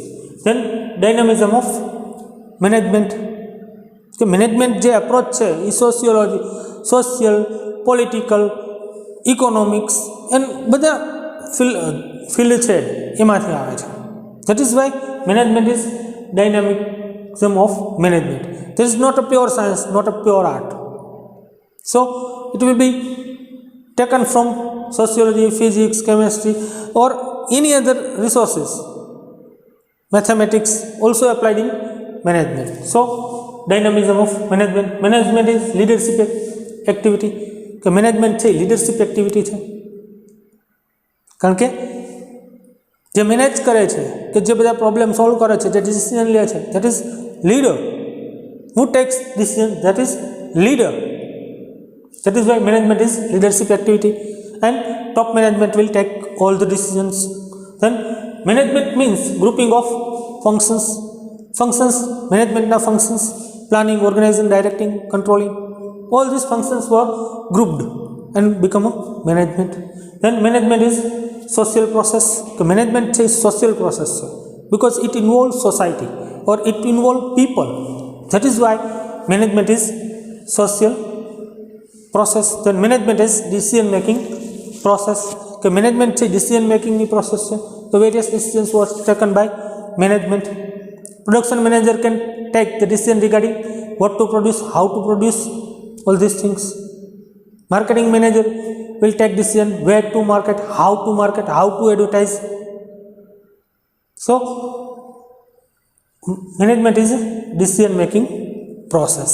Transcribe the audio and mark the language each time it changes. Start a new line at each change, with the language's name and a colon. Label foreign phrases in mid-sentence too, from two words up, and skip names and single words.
English: then dynamism of management,
Gujarati: કે મેનેજમેન્ટ જે એપ્રોચ છે એ
English: social, political, economics and
Gujarati: બધા ફિલ્ડ છે એમાંથી આવે છે.
English: that is why management is dynamism of management. This is not a pure science, not a pure art. So it will be taken from sociology, physics, chemistry or any other resources. Mathematics also applied in management. So dynamism of management. Management is leadership activity.
Gujarati: કે મેનેજમેન્ટ છે
English: leadership activity
Gujarati: છે. કારણ કે જે મેનેજ કરે છે, કે જે બધા પ્રોબ્લેમ સોલ્વ કરે છે, જે ડિસિઝન લે છે,
English: that is leader. Who takes decision? That is leader. That is why management is leadership activity, and top management will take all the decisions. Then management means grouping of functions. Management na functions, planning, organizing, directing, controlling. All these functions were grouped and become a management. Then management is social process. The management is social process because it involves society or it involves people. That is why management is social process. Then management is decision making process.
Gujarati: કે મેનેજમેન્ટ છે ડિસિઝન મેકિંગની પ્રોસેસ છે. તો
English: various decisions were taken by management. production manager can take the decision regarding what to produce, how to produce, all these things. Marketing manager will take decision where to market, how to advertise. So management is a decision making process.